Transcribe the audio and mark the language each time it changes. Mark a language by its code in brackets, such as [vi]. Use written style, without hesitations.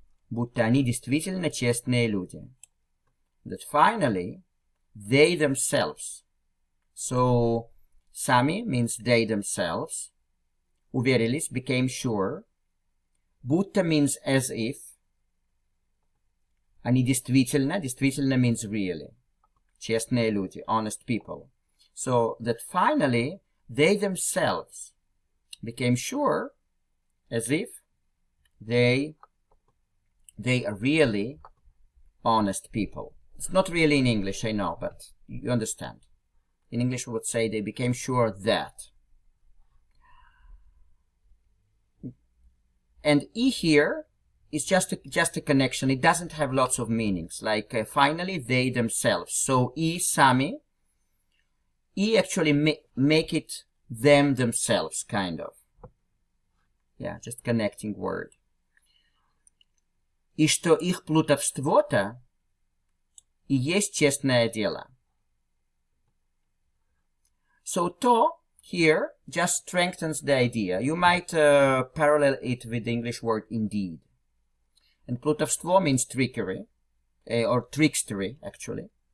[ru] будто они действительно честные люди. [en] That finally, they themselves. So, сами means they themselves. Уверились, became sure. Будто means as if. [ru] Они действительно [en] means really. [ru] Честные люди, [en] honest people. So, that finally, they themselves became sure, as if they are really honest people. It's not really in English, I know, but you understand. In English we would say they became sure that. And E here is just a connection. It doesn't have lots of meanings. Like finally, they themselves. So E, sami. E actually make it them themselves, kind of. Yeah, just connecting word. [ru] И что их плутовство-то и есть честное дело. [en] So to here just strengthens the idea. You might parallel it with the English word indeed. And плутовство means trickery, or trickstery, actually.